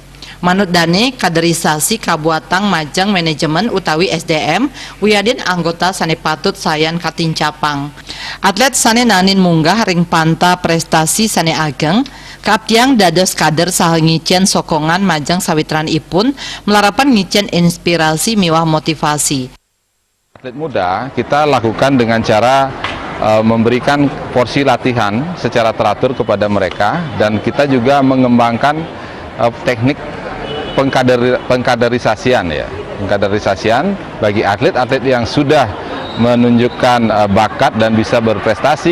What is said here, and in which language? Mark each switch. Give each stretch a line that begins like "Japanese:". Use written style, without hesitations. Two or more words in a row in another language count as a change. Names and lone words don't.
Balinese: Manut dane kaderisasi kabuatang majang manajemen utawi SDM Wiyadin anggota sane patut sayan katincapang. Atlet sane nanin munggah ring panta prestasi sane ageng kaaptiang dados kader saha ngicen sokongan majang sawitran ipun melarapan ngicen inspirasi miwah motivasi.
Indonesian: Atlet muda kita lakukan dengan cara memberikan porsi latihan secara teratur kepada mereka, dan kita juga mengembangkan teknik pengkaderisasian bagi atlet-atlet yang sudah menunjukkan bakat dan bisa berprestasi.